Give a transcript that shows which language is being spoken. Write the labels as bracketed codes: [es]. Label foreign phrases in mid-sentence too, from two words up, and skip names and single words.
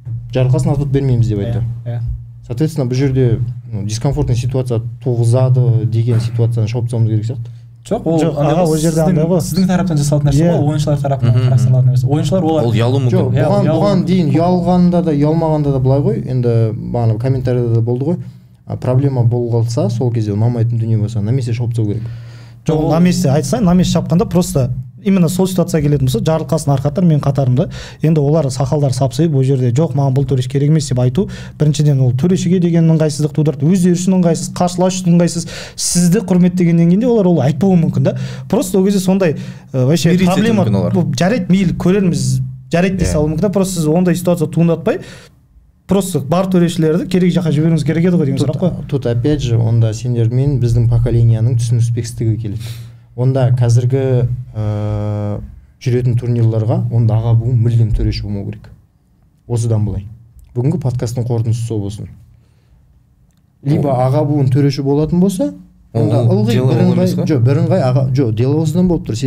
[kk] Жарылқасын атып бермейміз деп айтты. Соответственно, бұл жерде [ru] дискомфортный ситуация [kk] туғызады деген ситуацияны шауып тастауымыз керек сияқты. Жоқ, ол жерде андай ғой. Сіздің тараптан жасалатын нәрсе ғой, ойыншылар тарапынан қарастырылатын нәрсе. Ойыншылар олар ол ұялу мүмкін. Бұған дейін ұялғанда да, ұялмағанда да былай ғой, енді бағана комментарийда да болды ғой. Проблема болғалса, сол кезде ұнамайтын дүние болса, [ru] на месте [kk] шауып тастау керек. Жоқ, [ru] на месте [kk] айтсаң, [ru] на месте [kk] шапқанда [ru] просто именно [kk] сол ситуация келетін болса, Жарылқасын Арқаттар мен қатарымда, енді олар сақалдар сапсайып, ол жерде жоқ, маған бұл төреш керек емес деп айту, біріншіден ол төрешіге деген ыңғайсыздық тудырды, өздері үшін ыңғайсыз, қарсылас үшін ыңғайсыз, сізді құрметтегеннен кейін де олар ол айтпауы мүмкін да. Просто ол кезде сондай вообще проблема жарайды, мейлі көрерміз, жарайды дей салуы мүмкін да. Просто сіз ондай ситуация туындатпай, просто бар төрешілерді керек жаққа жіберуіңіз керек еді ғой деген сұрақ қой. [ru] Тут опять же, [kk] онда сендер мен біздің поколенияның түсініспекшілігі келеді. Онда қазіргі жүретін турнирларға онда аға буын мүлдем төреші болмау керек. Осыдан былай. Бүгінгі подкасттың қорытындысы сол болсын. Либо аға буын төреші болатын болса, онда ылғи бірыңғай аға, дело осыдан болып тұр.